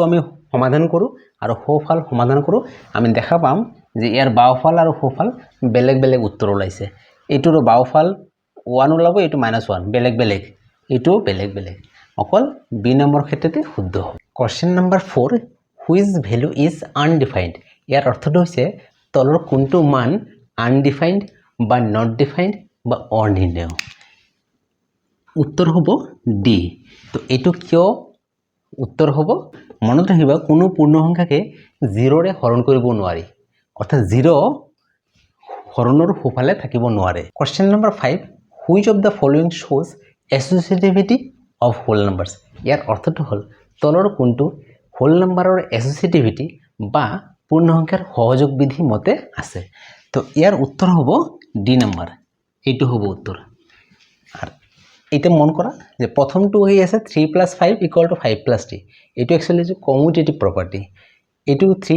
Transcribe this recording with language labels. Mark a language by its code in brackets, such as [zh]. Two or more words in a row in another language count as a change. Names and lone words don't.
[as] আমি সমাধান কৰো আৰু সোফাল সমাধান কৰো আমি দেখা পাম যে ইয়াৰ বাওফাল আৰু সোফাল বেলেগ বেলেগ উত্তৰ ওলাইছে এটোৰ বাওফাল 1 ওলাব এটো -1 বেলেগ বেলেগ এটো বেলেগ বেলেগ অকল বি নম্বৰ ক্ষেত্ৰতে শুদ্ধ হ'ব [en] question number [as] 4 [en] which value is undefined [as] ইয়াৰ অৰ্থটো হৈছে তলৰ কোনটো মান undefined বা [en] not defined [as] বা অনিৰ্ণয় উত্তৰ হ'ব ডি তো এটো কিয় উত্তৰ হ'ব মনত ৰাখিবা কোনো পূৰ্ণ সংখ্যাকে 0 ৰে হৰণ কৰিব নোৱাৰি অৰ্থাৎ 0 হৰণৰ সোফালে থাকিব নোৱাৰে [en] question number [as] 5 [en] which of the following shows associativity of whole numbers [as] ইয়াৰ অৰ্থটো হ'ল তলৰ কোনটো [en] whole numberৰ associativity [as] বা পূৰ্ণ সংখ্যাৰ সহযোগ বিধি মতে আছে তো ইয়াৰ উত্তৰ হ'ব ডি নম্বৰ এটো হ'ব উত্তৰ আৰু এটা মন কৰা যে প্ৰথমটো হৈ আছে 3 + 5 = 5 + 3 এটো एक्चुअली যে [en] commutative property [as] এটো 3